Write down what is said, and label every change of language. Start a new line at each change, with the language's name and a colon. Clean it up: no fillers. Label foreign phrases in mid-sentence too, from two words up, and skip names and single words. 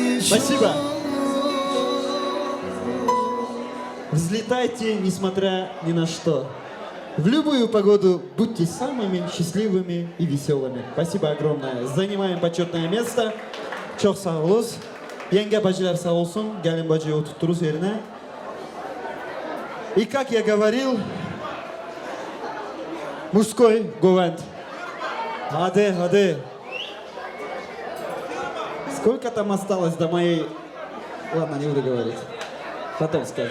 Russian: Спасибо. Взлетайте, несмотря ни на что. В любую погоду будьте самыми счастливыми и веселыми. Спасибо огромное. Занимаем почетное место.
Turkish: Çok sağ olun. Yenge bacılar sağ olsun. Gelin bacıya oturturuz yerine.
Russian: И как я говорил, мужской говент.
Turkish: Hadi, hadi.
Russian: Сколько там осталось до моей... Ладно, не буду говорить. Потом скажу.